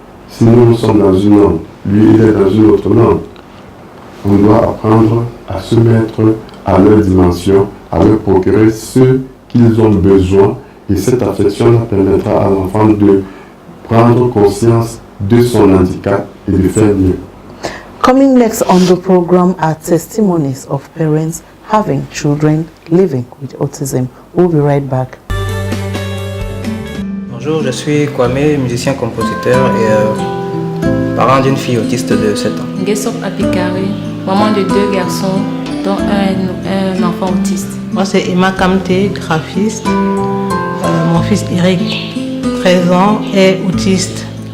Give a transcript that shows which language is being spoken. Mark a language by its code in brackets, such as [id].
[fr] Si nous sommes dans une norme, lui il est dans une autre norme, on doit apprendre à se mettre à leur dimension, à leur procurer ce qu'ils ont besoin, et cette affection permettra à l'enfant de prendre conscience de son handicap et de faire mieux. [en] Coming next on the program are testimonies of parents having children living with autism. We'll be right back. [fr] Bonjour, je suis Kwame, musicien-compositeur et parent d'une fille autiste de 7 ans. Guessop Apikari, maman de 2 garçons, dont un enfant autiste. Moi, c'est Emma Kamte, graphiste. Mon fils Eric, 13 ans, est autiste.